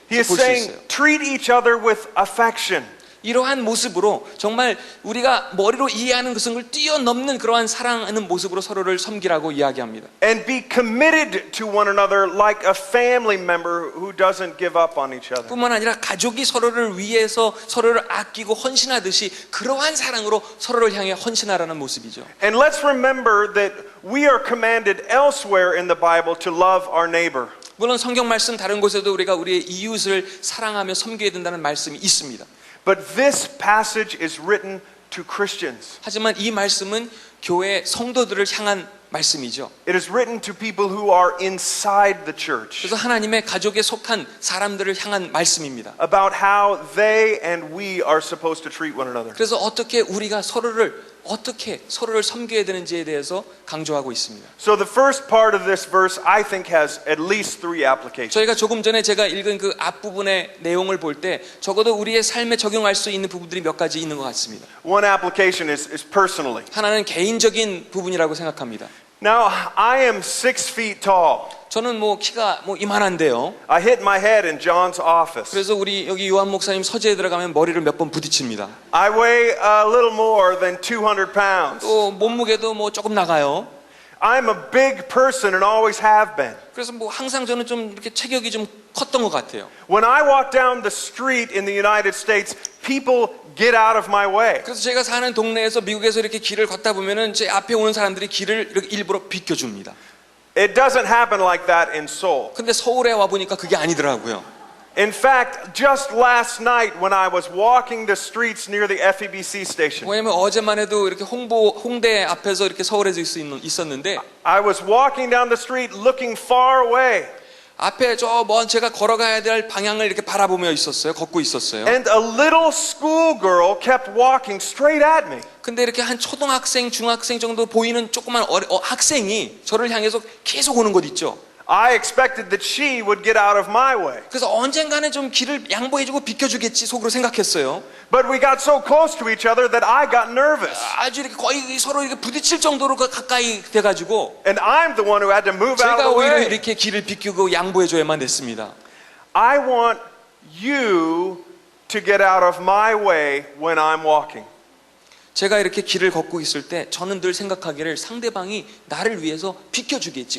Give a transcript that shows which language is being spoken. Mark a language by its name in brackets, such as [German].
[English] He is [Korean] 수 [English] saying, [Korean] 있어요. [English] treat each other with affection. [Korean] 이러한 모습으로 정말 우리가 머리로 이해하는 것을 뛰어넘는 그러한 사랑하는 모습으로 서로를 섬기라고 이야기합니다. [English] And be committed to one another like a family member who doesn't give up on each other. [Korean] 뿐만 아니라 가족이 서로를 위해서 서로를 아끼고 헌신하듯이 그러한 사랑으로 서로를 향해 헌신하라는 모습이죠. [English] And let's remember that we are commanded elsewhere in the Bible to love our neighbor. [Korean] 물론 성경 말씀 다른 곳에도 우리가 우리의 이웃을 사랑하며 섬겨야 된다는 말씀이 있습니다. [English] But this passage is written to Christians. [Korean] 하지만 이 말씀은 교회 성도들을 향한 말씀이죠. [English] It is written to people who are inside the church. [Korean] 그래서 하나님의 가족에 속한 사람들을 향한 말씀입니다. [English] About how they and we are supposed to treat one another. [Korean] 그래서 어떻게 우리가 어떻게 서로를 섬겨야 되는지에 대해서 강조하고 있습니다. [English] So the first part of this verse I think has at least 3 applications. [Korean] 저희가 조금 전에 제가 읽은 그 앞부분의 내용을 볼 때 적어도 우리의 삶에 적용할 수 있는 부분들이 몇 가지 있는 것 같습니다. [English] One application is personally. [Korean] 하나는 개인적인 부분이라고 생각합니다. [English] Now, I am 6 feet tall. [Korean] 저는 뭐 키가 뭐 이만한데요. [English] I hit my head in John's office. [Korean] 그래서 우리 여기 요한 목사님 서재에 들어가면 머리를 몇 번 부딪힙니다. [English] I weigh a little more than 200 pounds. [Korean] 또 몸무게도 뭐 조금 나가요. [English] I'm a big person and always have been. [Korean] 그래서 뭐 항상 저는 좀 이렇게 체격이 좀 컸던 것 같아요. [English] When I walk down the street in the United States, people get out of my way. [Korean] 그래서 제가 사는 동네에서 미국에서 이렇게 길을 걷다 보면은 제 앞에 오는 사람들이 길을 이렇게 일부러 비켜줍니다. [English] It doesn't happen like that in Seoul. [Korean] 근데 서울에 와 보니까 그게 아니더라고요. [English] In fact, just last night when I was walking the streets near the FEBC station, [Korean] 왜냐면 어제만 해도 이렇게 홍대 앞에서 이렇게 서울에서 있었는데 [English] I was walking down the street looking far away. [Korean] 앞에 저 먼 제가 걸어가야 될 방향을 이렇게 바라보며 있었어요. 걷고 있었어요. [English] And a little schoolgirl kept walking straight at me. [Korean] 근데 이렇게 한 초등학생, 중학생 정도 보이는 조그만 학생이 저를 향해서 계속 오는 것 있죠. [English] I expected that she would get out of my way. [Korean] 그래서 언젠가는 좀 길을 양보해주고 비켜주겠지 속으로 생각했어요. [English] But we got so close to each other that I got nervous. [Korean] 아주 이렇게 거의 서로 이렇게 부딪힐 정도로 가까이 돼가지고 [English] And I'm the one who had to move out of the [Korean] 오히려 [English] way. [Korean] 이렇게 길을 비키고 양보해줘야만 됐습니다. [English] I want you to get out of my way when I'm walking. [Korean] 제가 이렇게 길을 걷고 있을 때 저는 늘 생각하기를 상대방이 나를 위해서 비켜주겠지.